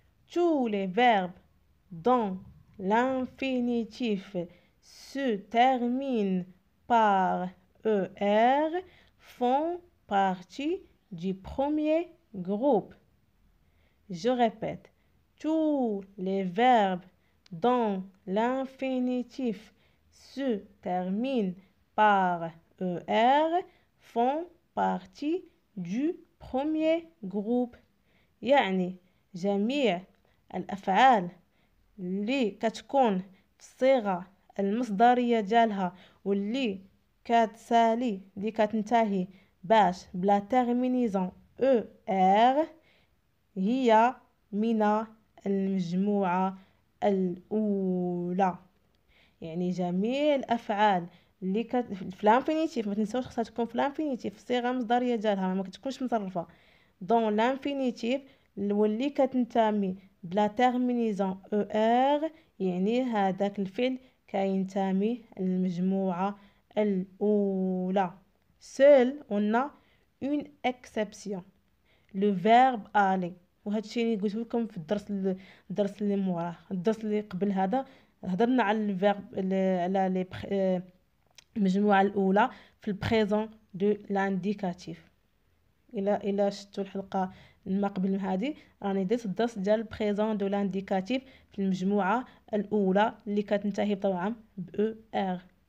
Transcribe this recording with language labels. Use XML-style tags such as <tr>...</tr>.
<fr>Tous les verbes dont l'infinitif se termine par ER font partie du premier groupe. Je répète, tous les verbes dont l'infinitif se termine par ER font partie du premier groupe.</fr> <ar>يعني جميع الأفعال اللي كتكون في الصيغة المصدرية ديالها واللي كتسالي اللي كتنتهي باش بلا تيرمينيزون ER هي من المجموعة الأولى. يعني جميع الأفعال اللي في الانفينيتيف، ما تنساوش خصها تكون في الانفينيتيف، الصيغة المصدرية ديالها ما كتكونش مصرفة. دون الانفينيتيف واللي كتنتمي بلا تيرمينيزون ER يعني هذاك الفعل كينتمي للمجموعة الأولى.</ar> <fr>Seul on a une exception, le verbe aller.</fr> <ar>وهذا الشيء اللي قلت لكم في الدرس اللي موراه. الدرس اللي قبل هذا هضرنا على الفيرب على المجموعة الأولى في البريزون دو لانديكاتيف. الى شفتوا الحلقه ما قبل من هذه راني درت الدرس ديال البريزون دو لانديكاتيف في المجموعه الاولى اللي كتنتهي طبعا ب ER.</ar>